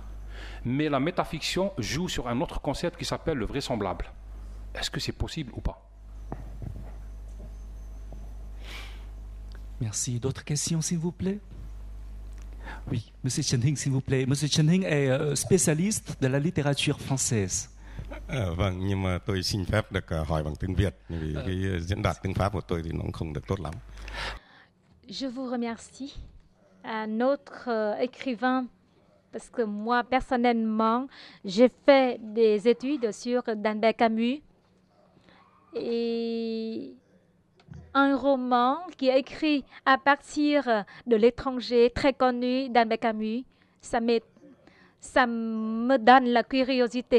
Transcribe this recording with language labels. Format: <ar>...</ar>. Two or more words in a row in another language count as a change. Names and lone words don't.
<fr>Mais la métafiction joue sur un autre concept qui s'appelle le vraisemblable. Est-ce que c'est possible ou pas? Merci. D'autres questions, s'il vous plaît? Oui, Monsieur Chen Hing, s'il vous plaît. Monsieur Chen Hing est spécialiste de la littérature française.</fr> <vi>Vâng, nhưng mà tôi xin phép được hỏi bằng tiếng Việt vì cái diễn đạt tiếng Pháp của tôi thì nó không được tốt lắm.</vi> <fr>Je vous remercie à notre écrivain parce que moi personnellement j'ai fait des études sur d'Albert Camus et un roman qui est écrit à partir de l'étranger très connu d'Albert Camus, ça me donne la curiosité.</fr>